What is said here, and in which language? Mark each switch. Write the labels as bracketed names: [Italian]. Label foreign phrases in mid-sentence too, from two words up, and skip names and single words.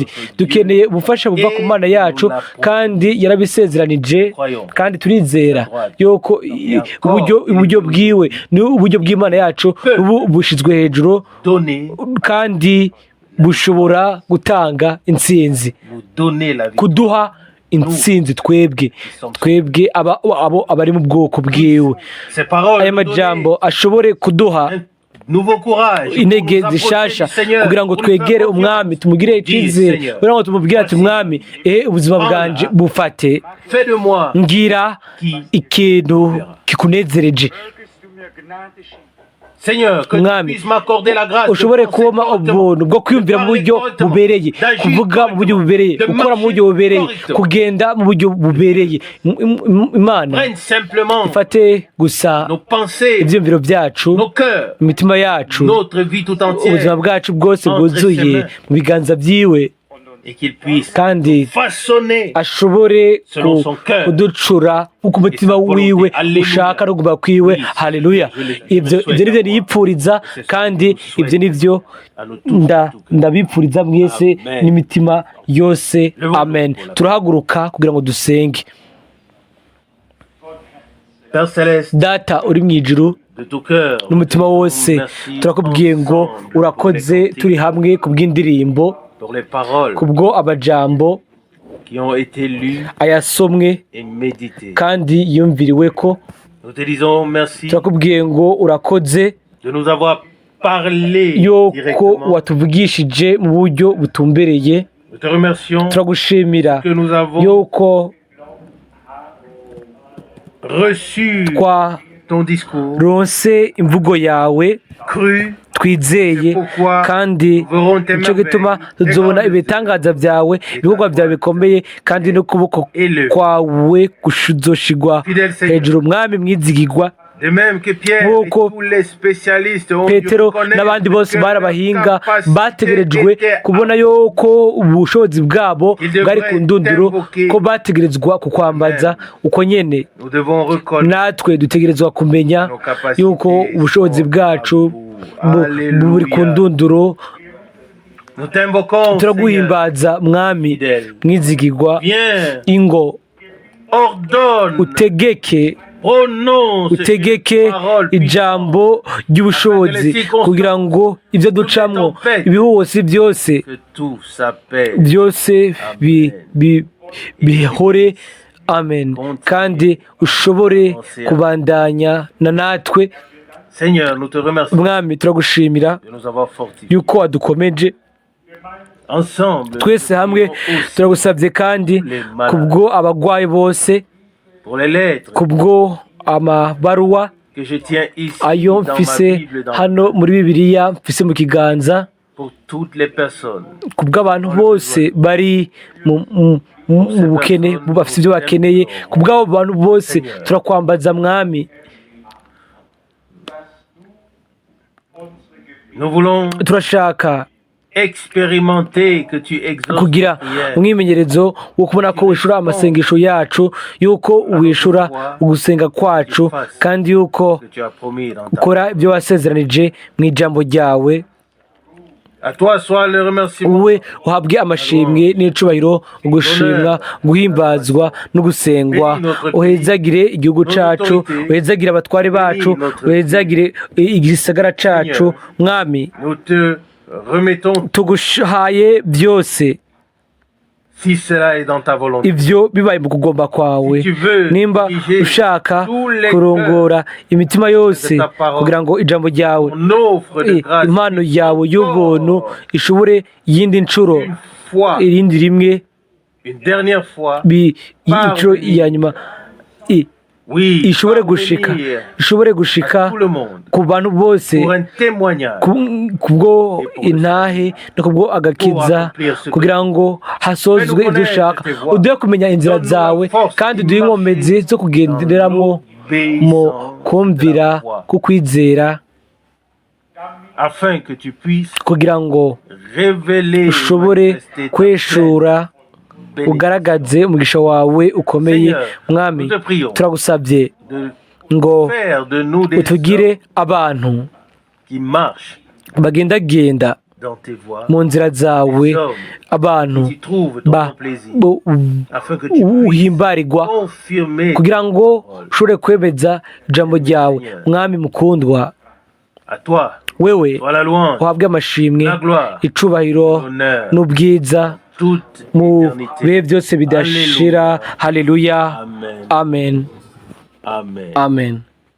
[Rundi] Dukeneye ubufasha buva ku Mana yacu, kandi yarabisezeranije, kandi turizera yuko uburyo bwiwe ni uburyo bw'Imana yacu bushizwe hejuru, kandi bushobora gutanga intsinzi, kuduha intsinzi twebwe abo abari mu bwoko bwiwe. Aya majambo ashobore kuduha [French] nouveau courage pour [Rundi] intege [French] nous approcher [Rundi] zishasha [French] du Seigneur, [Rundi] kugira ngo [French] pour lui faire [Rundi] twegere [French] confiance. [Rundi] umwami tumugire icyizere [French] Seigneur, [Rundi] kugira ngo tumubwire ati umwami ubuzima bwanje bufate [French] Fais de moi [Rundi] ngira ikintu kikunezereje [French] Seigneur, que tu [Rundi] Mwami, [French] puisses m'accorder la grâce de [Rundi] ushobore [French] penser [Rundi] kubona [French] correctement, [Rundi] ubuntu bwo kwiyumvira mu buryo [French] correctement, [Rundi] bubereye [French] d'agir [Rundi] kuvuga mu buryo [French] correctement, [Rundi] bubereye [French] de [Rundi] gukora mu [French] marcher [Rundi] buryo bubereye [French] correctement. [Rundi] kugenda mu buryo bubereye imana [French] Prenne simplement [Rundi] ifate gusa [French] nos pensées, [Rundi] ibyiyumviro byacu [French] nos cœurs, [Rundi] imitima yacu [French] notre vie tout [Rundi] ubuzima [French] entière [Rundi] bwacu bwose bwuzuye mu biganza byiwe [French] et qu'il puisse [Rundi] kandi [French] façonner [Rundi] ashobore [French] selon son cœur [Rundi] kuducura uko umutima wiwe ushaka no kuba kwiwe haleluya ibyo nibyo niyipfuriza kandi ibyo nibyo ndabipfuriza mwese n'imitima yose amen turahaguruka kugira ngo dusenge [French] Père Céleste, [Rundi] data uri mu ijuru [French] de tout cœur, [Rundi] n'umutima wose turakubwiye ngo urakoze turi hamwe ku bw'indirimbo [French] pour les paroles [Rundi] kubwo amajambo [French] qui ont été lues [Rundi] ayasomwe [French] et méditées. [Rundi] kandi yumviriwe ko [French] Nous te disons merci [Rundi] turakubwiye ngo urakoze [French] de nous avoir parlé [Rundi] yuko [French] directement. [Rundi] watuvugishije mu buryo butumbereye [French] Nous te remercions [Rundi] turagushimira [French] que nous avons [Rundi] yuko [French] reçu ton discours, [Rundi] twaronse imvugo yawe [French] cru, [Rundi] twizeye kandi nicyo gituma tuzobona ibitangaza byawe ibikorwa byawe bikomeye kandi n'ukuboko kwawe kuzoshigwa hejuru mwami mwizigirwa [French] de même que Pierre et [Rundi] nk'uko [French] tous les spécialistes ont dû [Rundi] petero [French] reconnaître [Rundi] n'abandi bose [French] que [Rundi] bari [French] leur [Rundi] abahinga [French] capacité [Rundi] bategerejwe [French] était [Rundi] kubona yuko ubushobozi bwabo bwari ku ndunduro ko bategerezwa kukwambaza uko nyene [French] nous devons reconnaître [Rundi] natwe dutegerezwa kumenya yuko ubushobozi bwacu buri ku ndunduro [French] nous t'invoquons Seigneur. [Rundi] turaguhimbaza mwami mwizigirwa [French] Viens, [Rundi] ingo [French] ordonne, [Rundi] utegeke [French] prononce [Rundi] utegeke ijambo ry'ubushobozi kugira ngo ibyo ducamwo ibihusi byose [French] que tout s'appelle [Rundi] byose bihore amen kandi ushobore kubandanya na natwe [French] Seigneur, nous te remercions [Rundi] mwami turagushimira [French] de nous avoir fortifiés. [Rundi] yuko wadukomeje [French] Ensemble, [Rundi] twese hamwe [French] nous aussi [Rundi] turagusabye kandi kubwo abagwayi bose [French] pour les lettres [Rundi] kubwo amabaruwa [French] que je tiens ici [Rundi] ayo [French] dans ma [Rundi] mfise [French] Bible, [Rundi] hano muri bibiliya mfise mu kiganza [French] pour toutes les personnes [Rundi] kubw'abantu bose bari mu bukene bafite ibyo bakeneye kubw'abo bantu bose turakwambaza mwami [French] nous voulons [Rundi] turashaka [French] expérimenter que tu exauces [Rundi] kugira [French] nos prières. [Rundi] umwimenyerezo wo kubona ko wishura amasengesho yacu yuko wishura ugusenga kwacu kandi yuko [French] que tu as promis dans ta [Rundi] ukora ibyo wasezeranije mu ijambo ryawe [French] À toi soit le remerciement. [Rundi] wowe uhabwe amashimwe n'icubahiro ugushimwa guhimbazwa no gusengwa uhezagire igihugu cacu uhezagire abatware bacu uhezagire igisagara cacu mwami [French] Nous te remettons [Rundi] tugushaye byose [French] si cela est dans ta volonté. [Rundi] ibyo bibaye mu kugomba kwawe nimba ushaka kurongora imitima yose kugira ngo ijambo ryawe [French] On offre de grâce [Rundi] impano yawe y'ubuntu ishobore iyindi nshuro [French] une fois, [Rundi] irindi rimwe [French] une dernière fois. [Rundi] inshuro ya nyuma [French] Oui, [Rundi] ishobore gushika [French] parvenir [Rundi] ishobore [French] à [Rundi] gushika [French] tout le monde [Rundi] ku bantu bose [French] pour un témoignage. [Rundi] kubwo intahe no kubwo agakiza kugira ngo hasozwe ibyo ushaka uduhe kumenya inzira zawe kandi uduhe inkomezi zo kugenderamo mu kumvira kukwizera [French] Afin que tu puisses [Rundi] kugira ngo [French] révéler [Rundi] ushobore [French] manifester ta [Rundi] kweshura [French] bénédiction. [Rundi] ugaragaze umugisha wawe ukomeye mwami turagusabye [French] De [Rundi] ngo [French] faire de nous des [Rundi] utugire [French] hommes [Rundi] abantu [French] qui marchent [Rundi] bagendagenda [French] dans tes voies, [Rundi] mu nzira zawe abantu [French] qui trouvent ton plaisir, afin que tu puisses [Rundi] uhimbarirwa [French] confirmer [Rundi] kugira ngo ushobore kwemeza ijambo ryawe mwami mukundwa [French] à toi, [Rundi] wewe [French] soit la louange, [Rundi] uhabwe amashimwe [French] la gloire, [Rundi] icubahiro [French] l'honneur, [Rundi] n'ubwiza [French] toute [Rundi] mu [French] éternité. [Rundi] bihe byose bidashira haleluya [French] Amen. [Rundi] amen [French] Amen. [Rundi] amen